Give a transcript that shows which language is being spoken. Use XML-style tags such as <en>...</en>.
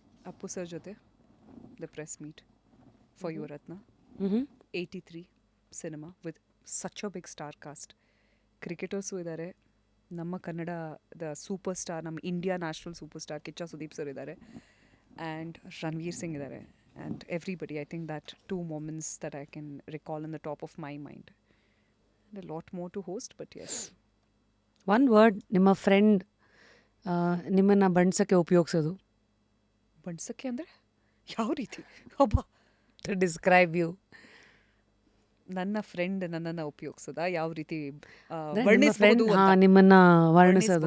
<en>Appu sir ಜೊತೆ the press meet for Yuvarathnaa, 83 cinema with such a big star cast.</en> <kn>Cricketers ಇದ್ದಾರೆ, ನಮ್ಮ ಕನ್ನಡದ super star, ನಮ್ಮ India national super star Kichcha Sudeep sir ಇದ್ದಾರೆ, and Ranveer Singh ಇದ್ದಾರೆ, and everybody.</kn> <en>I think that 2 moments that I can recall in the top of my mind. And a lot more to host, but yes. One word</en> <kn>ನಿಮ್ಮ friend ನಿಮ್ಮನ್ನು ಬಣ್ಸೋಕ್ಕೆ ಉಪಯೋಗಿಸೋದು. ಬಣ್ಸಕ್ಕೆ ಅಂದರೆ ಯಾವ ರೀತಿ? ಒಬ್ಬ</kn> <en>To describe you.</en> <kn>ನನ್ನ friend ನನ್ನನ್ನು ಉಪಯೋಗಿಸೋದಾ? ಯಾವ ರೀತಿ ಫ್ರೆಂಡ್ ನಿಮ್ಮನ್ನು ವರ್ಣಿಸೋದು.</kn>